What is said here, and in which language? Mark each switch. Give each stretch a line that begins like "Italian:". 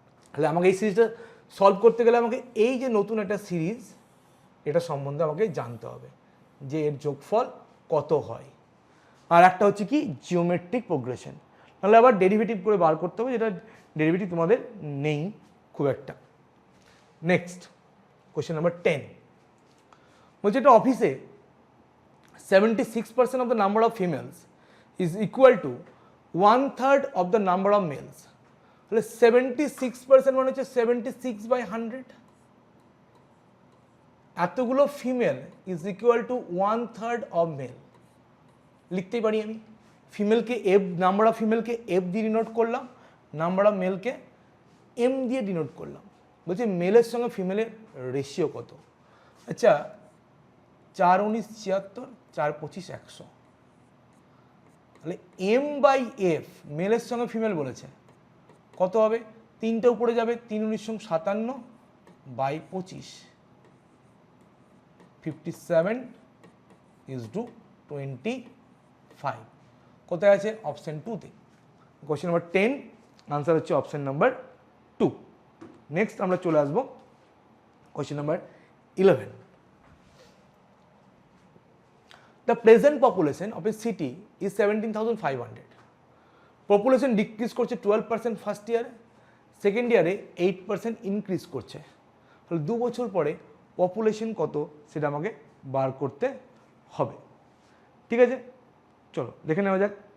Bangla: তাহলে আমাকে এই সিরিজটা সলভ করতে গেলে আমাকে এই যে নতুন একটা সিরিজ, এটা সম্বন্ধে আমাকে জানতে হবে যে এর যোগফল কত হয়, আর একটা হচ্ছে কি জিওমেট্রিক প্রোগ্রেশন। তাহলে আবার ডেরিভেটিভ করে বার করতে হবে, যেটা ডেরিভেটিভ তোমাদের নেই খুব একটা। নেক্সট কোয়েশ্চেন নাম্বার 10 বলছে, একটা অফিসে
English: 76% of the number of females is equal to 1/3 of the number of males.
Bangla: তাহলে 76% মানে হচ্ছে 76/100, এতগুলো female
English: Is equal to 1/3 of male.
Bangla: লিখতেই পারি আমি, ফিমেলকে এফ, নাম্বার অফ ফিমেলকে এফ দিয়ে ডিনোট করলাম, নাম্বার অফ মেলকে এম দিয়ে ডিনোট করলাম। বলছি মেলের সঙ্গে ফিমেলের রেশিও কত? আচ্ছা 4 19 76, 4 25 100, তাহলে এম বাই এফ মেলের সঙ্গে ফিমেল বলেছে কত হবে? 3টে উপরে যাবে, 3 19 57 বাই 25, 57:25। কোথায় আছে? অপশন 2তে। কোশ্চেন নাম্বার 10, আনসার হচ্ছে অপশন নাম্বার 2। নেক্সট আমরা চলে আসবো question number 11।
English: The present population of a city is 17,500.
Bangla: Population decrease করছে 12% ফার্স্ট ইয়ারে, সেকেন্ড ইয়ারে 8% ইনক্রিজ করছে। তাহলে 2 বছর পরে পপুলেশন কত সেটা আমাকে বার করতে হবে। ঠিক আছে, চলো দেখে নেওয়া যাক।